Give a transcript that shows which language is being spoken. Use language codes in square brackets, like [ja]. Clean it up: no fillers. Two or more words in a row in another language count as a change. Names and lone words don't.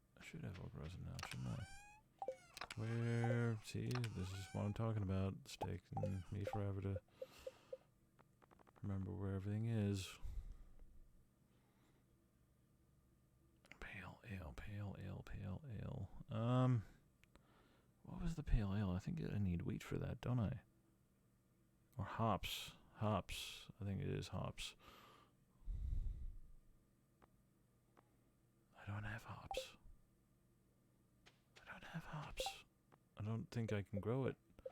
[en] should have oak resin now, shouldn't I? Where? See, this is what I'm talking about. It's taking me forever to remember where everything is. Pale ale, pale ale, pale ale. What was the pale ale? I think I need wheat for that, don't I? Or hops. Hops. I think it is hops. I don't have hops. I don't have hops. I don't think I can grow it.